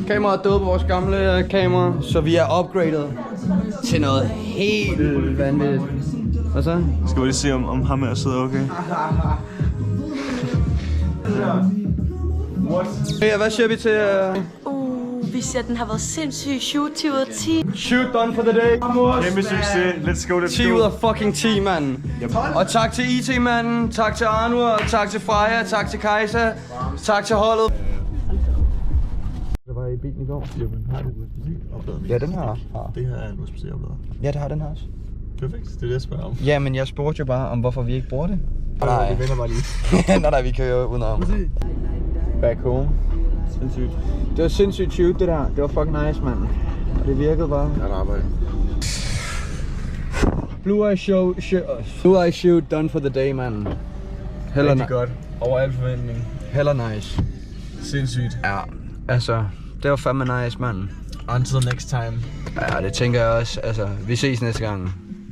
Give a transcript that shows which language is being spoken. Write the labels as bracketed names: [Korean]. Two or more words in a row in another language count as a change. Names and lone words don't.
[Danish] Kameraet døde på vores gamle kamera, så vi er upgraded til noget helt vanvittigt. Hvad så? Skal vi lige se, om ham her sidder okay? Ja, hvad siger vi til... Vi siger, at den har været sindssyg. Shoot 10 ud af 10. [English] Shoot done for the day. [Danish] Kæmpe succes. [English] Let's go, [Danish] 10 ud af fucking 10, mand. Og tak til IT-manden, tak til Arnur, tak til Freja, tak til Kaiser, tak til holdet. Det var i bilen i går. Jamen, har du USB-oplader? Ja, den her. Det her er en USB-oplader. Ja, det har den her også. Perfekt, det er det, jeg spørger om. Ja, men jeg spurgte jo bare om, hvorfor vi ikke bruger det. Nej, vi vender bare lige. nej, vi kører udenom. [English] Back home. [Danish] Sindssygt. Det var sindssygt shoot, det der. Det var [English] fucking nice, [Danish] mand. Og det virkede bare. Godt arbejde. [English] Blue Eyes Shoot done for the day, man. [Danish] Rigtig godt. Over al forventning. Heller nice. Sindssygt. Ja, altså, det var fandme nice, mand. [English] Until next time. [Danish] Ja, det tænker jeg også. Altså, vi ses næste gang.